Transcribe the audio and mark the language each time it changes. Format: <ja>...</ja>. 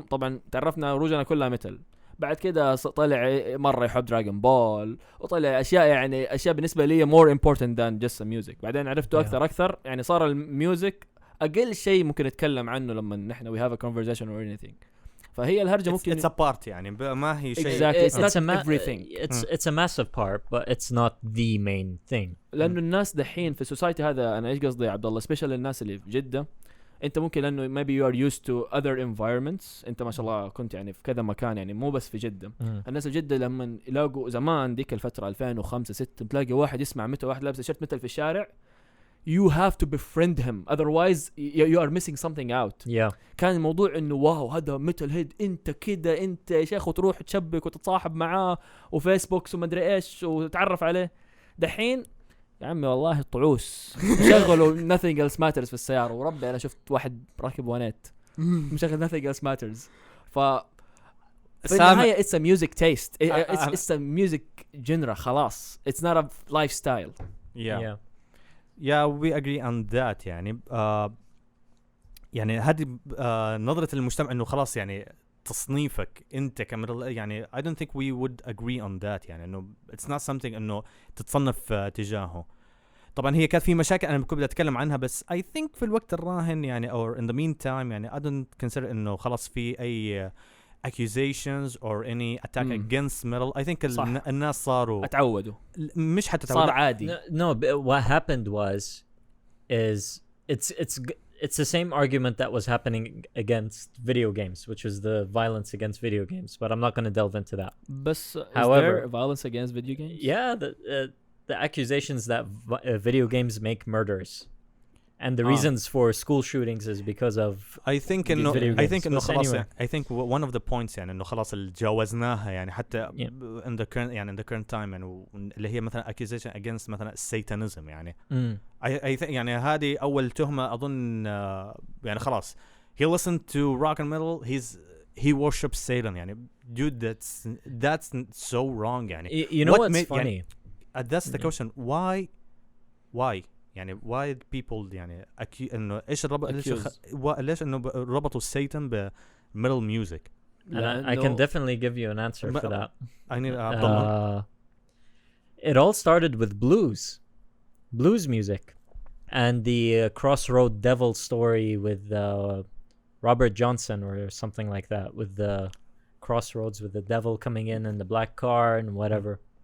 <ar>طبعا تعرفنا روجنا كلها ميتال. بعد كده طلع مرة يحب دراغون بول وطلع أشياء يعني أشياء بالنسبة لي</ar> <en>more important than just music.</en> <ar>بعدين عرفته أكثر يعني صار الميوزك أقل شيء ممكن نتكلم عنه لما نحن</ar> <en>we have a conversation or anything.</en> <ar>فهي الهرجة ممكن</ar> <en>it's a part</en> <ar>يعني ما هي شيء</ar> <en>exactly. it's not everything. It's a massive part but it's not the main thing.</en> <ar>لأنه الناس دحين في السوسايتي هذا أنا إيش قصدي عبد الله سبيشال الناس اللي في جدة. أنت ممكن لأنه</ar> <en>maybe you are used to other environments.</en> <ar>أنت ما شاء الله كنت يعني في كذا مكان يعني مو بس في جدة. الناس في جدة لما يلاقوا زمان ديك الفترة 2005-6 تلاقي واحد يسمع متى واحد لابس تيشيرت متى في الشارع</ar> <en>you have to befriend him otherwise you are missing something out.</en> <ar>كان الموضوع انه واو هذا ميتال هيد انت كده انت يا شيخ وتروح تشبك وتتصاحب معاه وفيسبوكس وما ادري ايش وتتعرف عليه. دحين يا عمي والله طعوس شغلوا nothing else matters في السيارة. وربي انا شفت واحد راكب وانات مشغل nothing else matters. في النهاية</ar> <en>it's a music taste. It's a music genre خلاص. It's not a lifestyle. Yeah, we agree on that.</en> <ar>يعني يعني هذه نظرة المجتمع إنه خلاص يعني تصنيفك أنت كمثل يعني</ar> <en>I don't think we would agree on that.</en> <ar>يعني إنه</ar> <en>it's not something</en> <ar>إنه تتصنف تجاهه. طبعا هي كانت في مشاكل أنا كنت بدي أتكلم عنها بس</ar> <en>I think</en> <ar>في الوقت الراهن يعني</ar> <en>or in the meantime</en> <ar>يعني</ar> <en>I don't consider</en> <ar>إنه خلاص في أي</ar> <en>accusations or any attack against metal. I think</en> <ar>الناس صاروا اتعودوا مش حتى صار عادي.</ar> <en>No, what happened is it's the same argument that was happening against video games, which was the violence against video games, but I'm not going to delve into that. But however, is there violence against video games? Yeah, the accusations that video games make murders. And the reasons for school shootings is because of I think</en> <ar>إنه خلاص</ar> <en>anyway. I think one of the points</en> <ar>يعني إنه خلاص الجوزناها يعني حتى</ar> <en>in the current time</en> <ar>يعني اللي هي مثلا</ar> <en>accusation against مثلا Satanism يعني I think</en> <ar>يعني هذه أول تهمة أظن يعني خلاص</ar> <en>he listened to rock and metal he worships Satan يعني dude that's so wrong يعني you know what's funny that's the question. Why</en> <ar>يعني</ar> <en>why people</en> <ar>يعني إنه إيش ليش إنه ربطوا سيتان بميتال ميوزك.</ar> <en>And I can definitely give you an answer for that. I need Abdullah. It all started with blues music, and the Crossroad Devil story with Robert Johnson or something like that, with the crossroads with the devil coming in and the black car and whatever.</en>